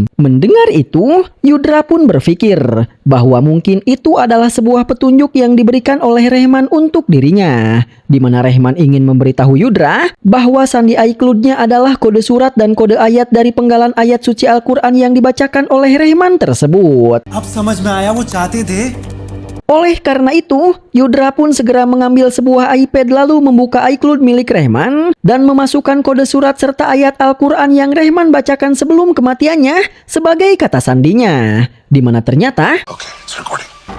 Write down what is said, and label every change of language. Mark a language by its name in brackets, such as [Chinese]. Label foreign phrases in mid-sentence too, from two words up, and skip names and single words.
[Indonesian] Mendengar itu, Yudra pun berpikir bahwa mungkin itu adalah sebuah petunjuk yang diberikan oleh Rehman untuk dirinya, di mana Rehman ingin memberitahu Yudra bahwa sandi iCloud-nya adalah kode surat dan kode ayat dari penggalan ayat suci Al-Quran yang dibacakan oleh Rehman tersebut. [Hindi] अब समझ में आया वो चाहते थे। [Indonesian] Oleh karena itu, Yudra pun segera mengambil sebuah iPad lalu membuka iCloud milik Rehman dan memasukkan kode surat serta ayat Al-Quran yang Rehman bacakan sebelum kematiannya sebagai kata sandinya, di mana ternyata [English] Okay, it's recording.